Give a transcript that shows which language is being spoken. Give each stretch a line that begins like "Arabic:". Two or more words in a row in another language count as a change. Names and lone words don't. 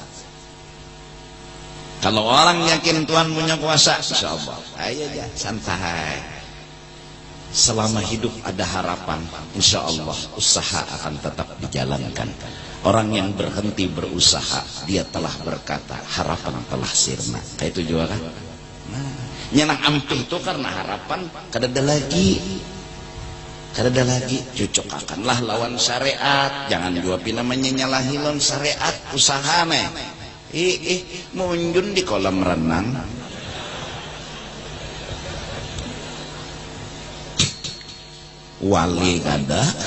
Indonesian: Kalau orang yakin Tuhan punya kuasa,
Arabic: إن شاء الله,
Indonesian: ayo aja, santai. Selama hidup ada harapan,
Arabic: إن شاء الله
Indonesian: usaha akan tetap dijalankan. Orang yang berhenti berusaha, dia telah berkata, harapan telah sirna. Kayak itu juga kan?
Banjar: Nah, nyenang ampih itu karena harapan kada ada lagi.
Indonesian: Cocokkanlah lawan syariat. Jangan juga namanya nyalahi lawan syariat usaha nih. munjun di kolam renang. Wali kada.